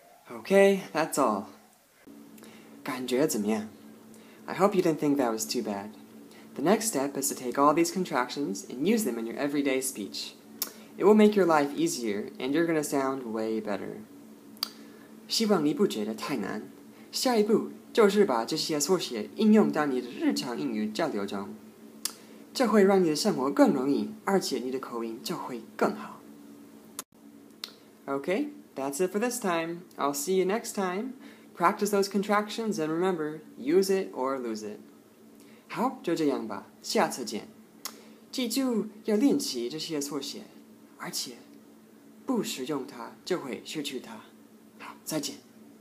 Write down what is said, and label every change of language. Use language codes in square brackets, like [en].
[en] Okay, that's all. [zh] 感觉怎么样? [en] I hope you didn't think that was too bad. The next step is to take all these contractions and use them in your everyday speech. It will make your life easier, and you're going to sound way better. [zh] 希望你不觉得太难。下一步就是把这些缩写应用到你的日常英语交流中，这会让你的生活更容易，而且你的口音就会更好。 [en] Okay, that's it for this time. I'll see you next time. Practice those contractions and remember, use it or lose it. [zh] 好，就这样吧，下次见。记住要练习这些缩写，而且不使用它就会失去它。好，再见。